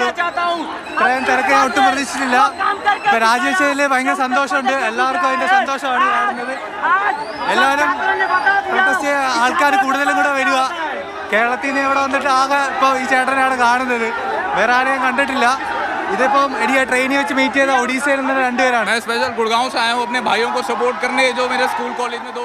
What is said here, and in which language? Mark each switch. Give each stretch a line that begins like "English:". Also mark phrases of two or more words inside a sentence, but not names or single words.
Malayalam: ഇത്രയും തിരക്ക് ഞാൻ ഒട്ടും പ്രതീക്ഷിച്ചില്ല. ഇപ്പം രാജിവെച്ചതിൽ ഭയങ്കര സന്തോഷമുണ്ട്. എല്ലാവർക്കും അതിൻ്റെ സന്തോഷമാണ് കാണുന്നത്. എല്ലാവരും പ്രൊട്ടസ്റ്റ് ചെയ്യാൻ ആൾക്കാർ കൂടുതലും കൂടെ വരിക. കേരളത്തിൽ നിന്ന് ഇവിടെ വന്നിട്ട് ആകെ ഇപ്പോൾ ഈ ചേട്ടനാണ് കാണുന്നത്. വേറെ ആരെയും കണ്ടിട്ടില്ല. ഇതിപ്പം എനിക്ക് ട്രെയിനിൽ വെച്ച് മീറ്റ് ചെയ്ത ഒഡീസയിൽ നിന്ന് 2 പേരാണ്.
Hindi: मैं स्पेशल गुड़गांव से आया हूँ अपने भाइयों को सपोर्ट करने, जो मेरे स्कूल कॉलेज में